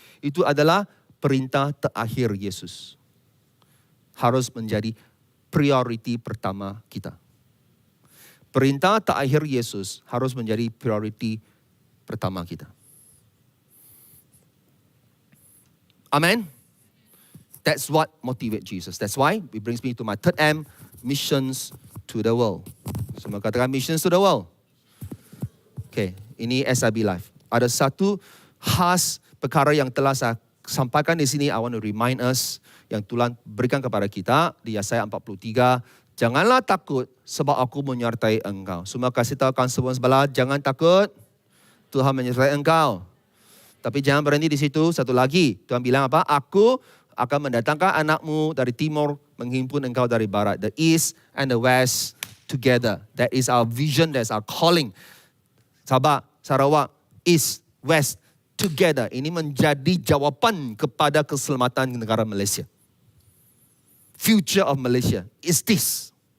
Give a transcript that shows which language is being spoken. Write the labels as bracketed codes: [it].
[ms] Itu adalah perintah terakhir Yesus. Harus menjadi prioriti pertama kita. Perintah terakhir Yesus harus menjadi prioriti pertama kita. Amen. [en] That's what motivates Jesus. That's why it brings me to my third M, missions to the world. [ms] Semua katakan [en] missions to the world. Okay, [ms] ini [en] SIB Live. [ms] Ada satu khas perkara yang telah saya sampaikan di sini. [en] I want to remind us [ms] yang Tuhan berikan kepada kita di Yesaya 43. Janganlah takut sebab aku menyertai engkau. Semua kasih tahu kawan sebelah, jangan takut. Tuhan menyertai engkau. Tapi jangan berhenti di situ. Satu lagi, Tuhan bilang apa? Aku akan mendatangkan anakmu dari timur, menghimpun engkau dari barat. [en] The east and the west together. That is our vision, that's our calling. Sabah, Sarawak, east, west, together. [ms] Ini menjadi jawapan kepada keselamatan negara Malaysia. [en] Future of Malaysia is this.